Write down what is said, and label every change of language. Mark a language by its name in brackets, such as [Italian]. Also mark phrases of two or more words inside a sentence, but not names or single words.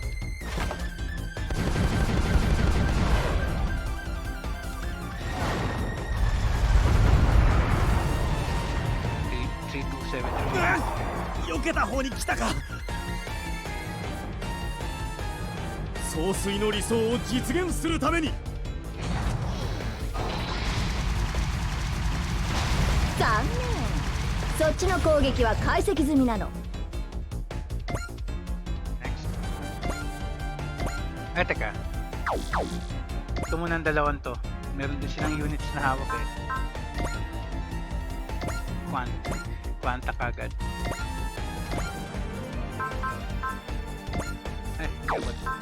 [Japanese] 避けた方に来たか。総帥の理想を実現するために。残念、そっちの攻撃は解析済みなの。 [Filipino] Ay, teka. Ito muna ang dalawan to. Meron din silang units na hawak eh. Quanta kagad. [English] What?